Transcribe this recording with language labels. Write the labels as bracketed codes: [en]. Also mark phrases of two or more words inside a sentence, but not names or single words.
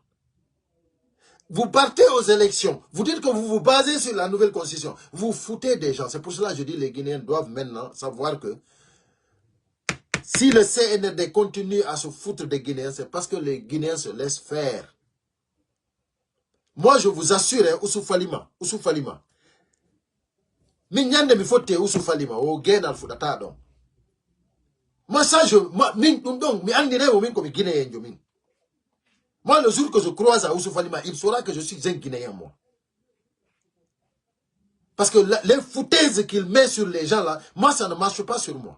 [fr] Vous partez aux élections, vous dites que vous vous basez sur la nouvelle constitution. Vous foutez des gens. C'est pour cela que je dis que les Guinéens doivent maintenant savoir que si le CNRD continue à se foutre des Guinéens, c'est parce que les Guinéens se laissent faire. Moi, je vous assure, hein, Ousou Falima. [ff] Minyande mi fote Ousou Falima, o genal fudata don. [fr] Moi, ça, donc, [ff] mi andire [fr] au min comme Guinéen, [ff] jo min. [fr] Moi, le jour que je croise à Ousou Falima, il saura que je suis un Guinéen, moi. Parce que les foutaises qu'il met sur les gens là, moi, ça ne marche pas sur moi.